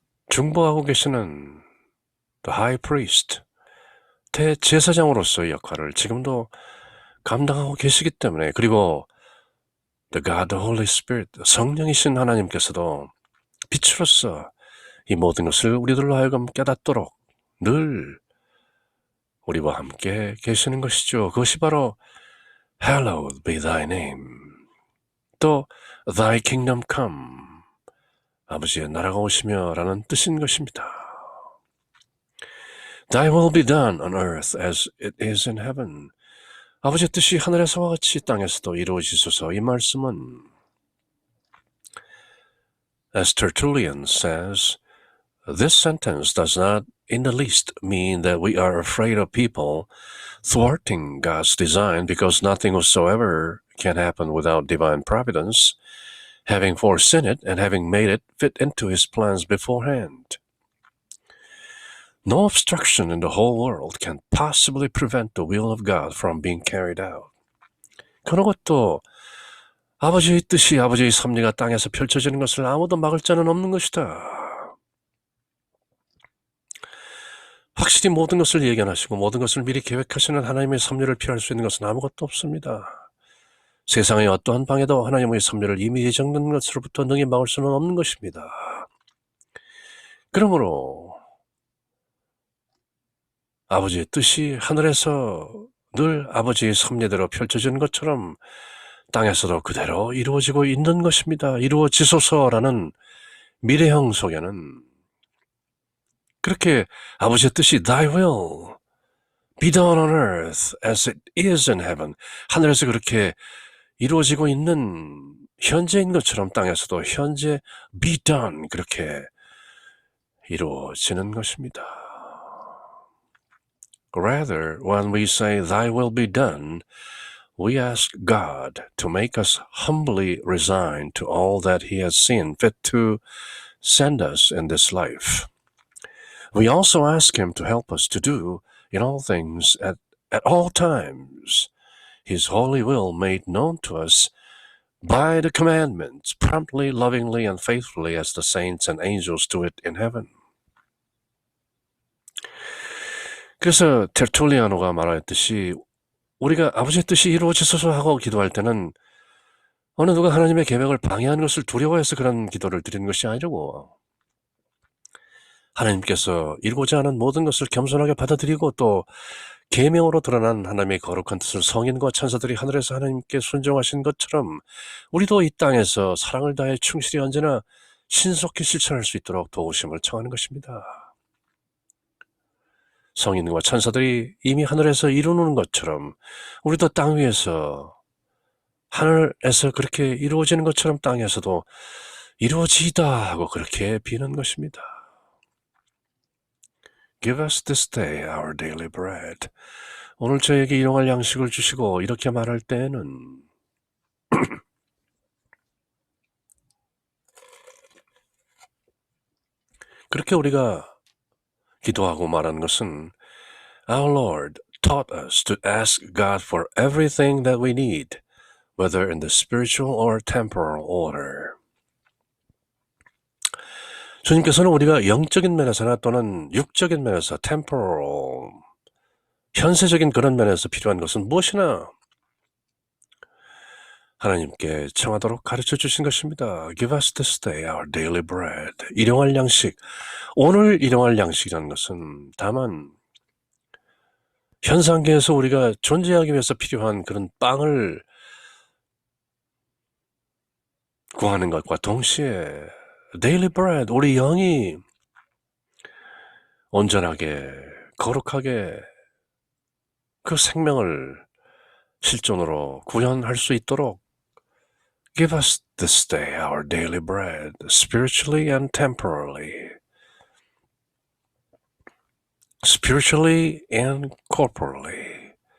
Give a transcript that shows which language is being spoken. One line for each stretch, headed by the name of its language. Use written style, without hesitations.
Korean: 중보하고 계시는
English: the high priest,
Korean: 대제사장으로서의 역할을 지금도 감당하고 계시기 때문에, 그리고
English: the God, the Holy Spirit,
Korean: 성령이신 하나님께서도 빛으로서 이 모든 것을 우리들로 하여금 깨닫도록 늘 우리와 함께 계시는 것이죠. 그것이 바로
English: Hallowed be thy name,
Korean: 또
English: thy kingdom come,
Korean: 아버지의 나라가 오시며 라는 뜻인 것입니다.
English: Thy will be done on earth as it is in heaven.
Korean: 아버지의 뜻이 하늘에서와 같이 땅에서도 이루어지소서. 이 말씀은
English: as Tertullian says, this sentence does not in the least mean that we are afraid of people thwarting God's design, because nothing whatsoever can happen without divine providence, having foreseen it and having made it fit into His plans beforehand. No obstruction in the whole world can possibly prevent the will of God from being carried out.
Korean: 그런 것도 아버지의 뜻이, 아버지의 섭리가 땅에서 펼쳐지는 것을 아무도 막을 자는 없는 것이다. 확실히 모든 것을 예견하시고 모든 것을 미리 계획하시는 하나님의 섭리를 피할 수 있는 것은 아무것도 없습니다. 세상의 어떠한 방에도 하나님의 섭리를 이미 예정된 것으로부터 능히 막을 수는 없는 것입니다. 그러므로 아버지의 뜻이 하늘에서 늘 아버지의 섭리대로 펼쳐지는 것처럼 땅에서도 그대로 이루어지고 있는 것입니다. 이루어지소서라는 미래형 속에는 그렇게 아버지의 뜻이
English: Thy will be done on earth as it is in heaven,
Korean: 하늘에서 그렇게 이루어지고 있는 현재인 것처럼 땅에서도 현재
English: be done,
Korean: 그렇게 이루어지는 것입니다.
English: Rather, when we say Thy will be done, we ask God to make us humbly resigned to all that He has seen fit to send us in this life. We also ask Him to help us to do in all things at all times His holy will made known to us by the commandments, promptly, lovingly, and faithfully as the saints and angels do it in heaven.
Korean: 그래서 테르툴리아노가 말했듯이 우리가 아버지의 뜻이 이루어지소서 하고 기도할 때는 어느 누가 하나님의 계획을 방해하는 것을 두려워해서 그런 기도를 드리는 것이 아니라고, 하나님께서 이루고자 하는 모든 것을 겸손하게 받아들이고 또 계명으로 드러난 하나님의 거룩한 뜻을 성인과 천사들이 하늘에서 하나님께 순종하신 것처럼 우리도 이 땅에서 사랑을 다해 충실히 언제나 신속히 실천할 수 있도록 도우심을 청하는 것입니다. 성인과 천사들이 이미 하늘에서 이루는 것처럼 우리도 땅 위에서 하늘에서 그렇게 이루어지는 것처럼 땅에서도 이루어지다 하고 그렇게 비는 것입니다.
English: Give us this day our daily bread.
Korean: 오늘 저에게 일용할 양식을 주시고 이렇게 말할 때에는 그렇게 우리가 기도하고 말하는 것은
English: Our Lord taught us to ask God for everything that we need, whether in the spiritual or temporal order.
Korean: 주님께서는 우리가 영적인 면에서나 또는 육적인 면에서 temporal, 현세적인 그런 면에서 필요한 것은 무엇이나 하나님께 청하도록 가르쳐 주신 것입니다.
English: Give us this day our daily bread.
Korean: 일용할 양식. 오늘 일용할 양식이라는 것은 다만 현상계에서 우리가 존재하기 위해서 필요한 그런 빵을 구하는 것과 동시에 daily bread, 우리 영이 온전하게 거룩하게 그 생명을 실존으로 구현할 수 있도록
English: Give us this day our daily bread, spiritually and temporally, spiritually and corporally.